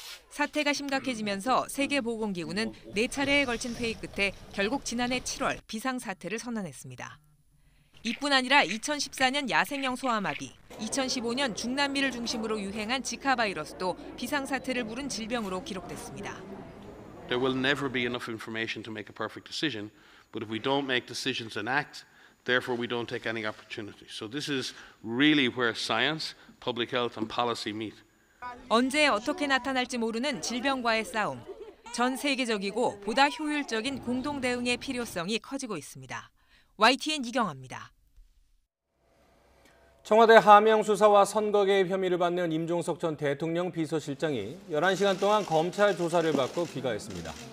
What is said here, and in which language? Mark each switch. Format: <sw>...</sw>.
<ko>사태가 심각해지면서 세계보건기구는 4차례에 걸친 회의 끝에 결국 지난해 7월 비상사태를 선언했습니다. 이뿐 아니라 2014년 야생형 소아마비, 2015년 중남미를 중심으로 유행한 지카 바이러스도 비상사태를 부른 질병으로 기록됐습니다.</ko> <en>There will never be enough information to make a perfect decision, but if we don't make decisions and act, therefore we don't take any opportunities. So this is really where science, public health and policy meet.</en> <ko>언제 어떻게 나타날지 모르는 질병과의 싸움. 전 세계적이고 보다 효율적인 공동 대응의 필요성이 커지고 있습니다. YTN 이경아입니다. 청와대 하명 수사와 선거 개입 혐의를 받는 임종석 전 대통령 비서실장이 11시간 동안 검찰 조사를 받고 귀가했습니다.</ko>